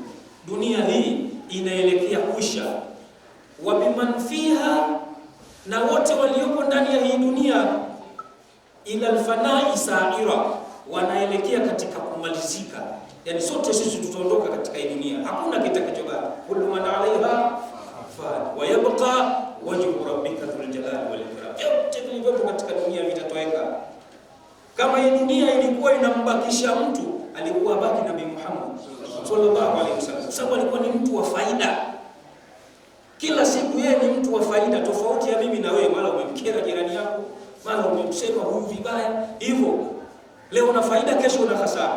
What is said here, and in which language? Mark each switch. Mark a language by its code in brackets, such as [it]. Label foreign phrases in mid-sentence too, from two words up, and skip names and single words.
[sw] Dunia hii inaelekea kuisha. [ar] وبمن فيها, [sw] na wote waliopo ndani ya hii dunia, [ar] إلى الفناء صائرة, [sw] wanaelekea katika kumalizika. Yani sote sisi tutaondoka katika hii dunia, hakuna kitakachobaki. [ar] كل من عليها فان ويبقى وجه ربك ذو الجلال والإكرام. [sw] Yote vilivyopo katika dunia vitatoweka. Kama hii dunia ilikuwa inambakisha mtu, alikuwa baki Nabii Muhammad [ar] صلى الله عليه وسلم, [sw] sababu alikuwa ni mtu wa faida. Kila siku yeye ni mtu wa faida, tofauti ya mimi na wewe. Mara umemkera jirani yako, mara umemsema huyu vibaya, hivyo leo una faida, kesho una hasara.